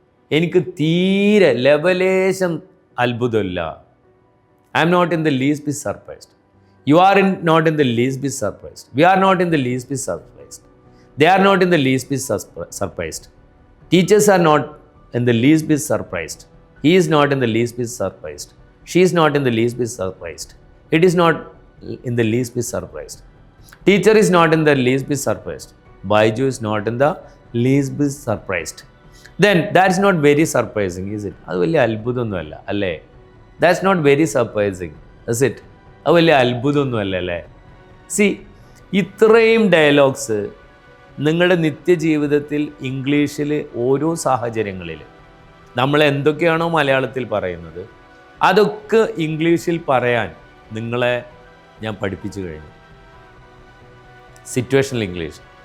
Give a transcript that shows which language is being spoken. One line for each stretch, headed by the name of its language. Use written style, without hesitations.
Malayalam: എനിക്ക് തീരെ ലെവലേശം അത്ഭുതമില്ല.
English: I'm not in the least bit surprised. You are not in the least bit surprised. We are not in the least bit surprised. They are not in the least bit surprised. Teachers are not in the least bit surprised. He is not in the least bit surprised. She is not in the least bit surprised. It is not in the least bit surprised. Teacher is not in the least bit surprised. Baiju is not in the least bit surprised. Then that's not very surprising, is it?
Malayalam: അത് വലിയ അത്ഭുതമൊന്നുമല്ല അല്ലേ?
English: That's not very surprising, is it?
Malayalam: അത് വലിയ അത്ഭുതമൊന്നുമല്ല അല്ലേ? C, ഇത്രയും dialogues നിങ്ങളുടെ നിത്യജീവിതത്തിൽ ഇംഗ്ലീഷിൽ ഓരോ സാഹചര്യങ്ങളിൽ നമ്മൾ എന്തൊക്കെയാണോ മലയാളത്തിൽ പറയുന്നത് അതൊക്കെ ഇംഗ്ലീഷിൽ പറയാൻ നിങ്ങളെ ഞാൻ പഠിപ്പിച്ചു കഴിഞ്ഞു. Situational English.